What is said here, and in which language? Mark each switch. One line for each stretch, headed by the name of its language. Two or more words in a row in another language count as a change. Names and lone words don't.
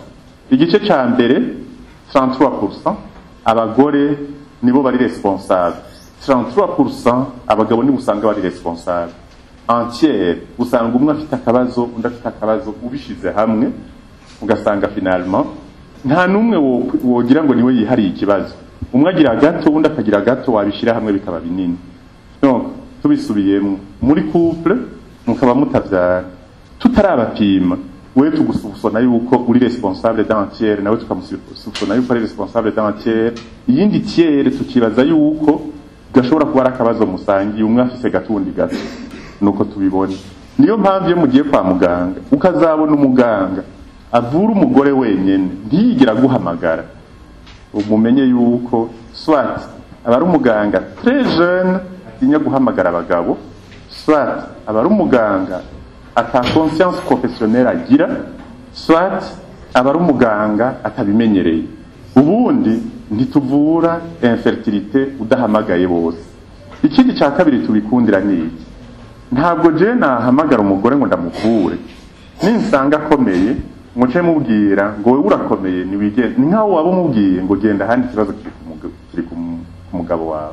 Rundi: Igice ca mbere 33% abagore nibo bari responsable, 33% abagabo ni usanga bari responsable. Entière usanga umwe afite akabazo undi afite akabazo, ubishize hamwe ugasanga finalement nta numwe wogira ngo niwe yihariye ikibazo. Umwe agira gato undi akagira gato, wabishira hamwe bikaba binini. Donc tubisubiyemo muri couple mukaba mutavyara, tutarabapima wewe tugusubsona yuko uri
French: responsable d'entière,
Rundi: nawe tukamusubsona yuko ari
French: responsable d'entière.
Rundi: Iyindi tiere tukibaza yuko gashobora kuba akabazo musangi umwe afise gatundi gato, nuko tubibona. Niyo mpamvu iyo mugiye kwa muganga ukazabona umuganga avura umugore wenyene ntiyigira guhamagara, umumenye yuko soit abari umuganga
French: très jeune
Rundi: atinya guhamagara abagabo, soit abari umuganga ata
French: conscience professionnelle
Rundi: agira, soit abari umuganga atabimenyereye. Ubundi ntituvura infertilité udahamagaye bose. Ikindi cya kabiri tubikundira niki, ntabwo je nahamagara umugore ngo ndamuvure, ninsanga akomeye muce mubwira ngo wewe urakomeye niwigende, ni nkaho waba mubwiye ngo genda handi kibazo kiri ku mugabo wawe.